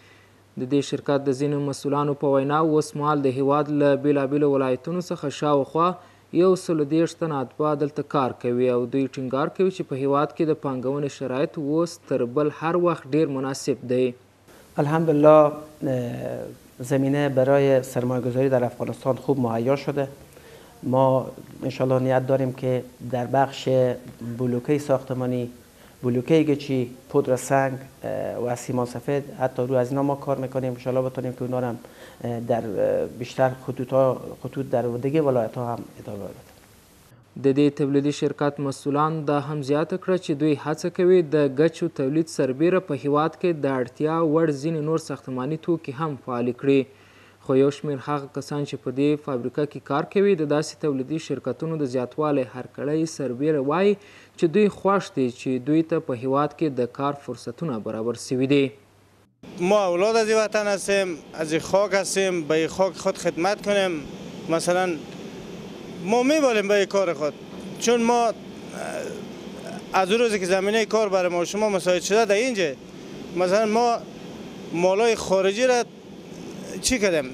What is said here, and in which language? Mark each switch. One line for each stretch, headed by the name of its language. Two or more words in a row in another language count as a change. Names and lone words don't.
Pashto: د دې شرکت د ځینو مسؤلانو په وینا اوس مهال د هیواد له بیلابیلو ولایتونو څخه شاوخوا 130 تنه اتباع دلته کار کوي او دوی ټینګار کوي چې په هیواد کې د پانګونې شرایط اوس تر بل هر وخت ډیر مناسب دی.
Persian: الحمدلله زمینه برای سرمایه‌گذاری در افغانستان خوب مهیا شده. ما انشالله نیت داریم که در بخش بلوکه ساختمانی، بلوکه گچی، پودر سنگ و سیمان سفید حتی روی از اینا ما کار میکنیم. انشالله بتونیم که اونا هم در بیشتر خطوط در دیگه ولایت ها هم ادامه بدیم.
Pashto: د دې تولیدي شرکت مسؤلان دا هم زیاته کړه چې دوی هڅه کوي د ګچو تولید سربیره په هیواد کې د اړتیا وړ ځینې نور ساختماني توکي هم فعال کړي. خو یو شمېر هغه کسان چې په دې فابریکه کې کار کوي د داسې تولیدي شرکتونو د زیاتوالی هرکړی سربیره وایي چې دوی خوښ دي چې دوی ته په هیواد کې د کار فرصتونه برابر شوي دي.
Persian: ما اولاد از این وطن هستیم، از این خاک هستیم، به این خاک خود خدمت کنیم. مثلا ما میبالیم به این کار خود، چون ما از اون روزی که زمینه کار برای ما شما مساعد شده در اینجا مثلا ما مالای خارجی را چی کردیم؟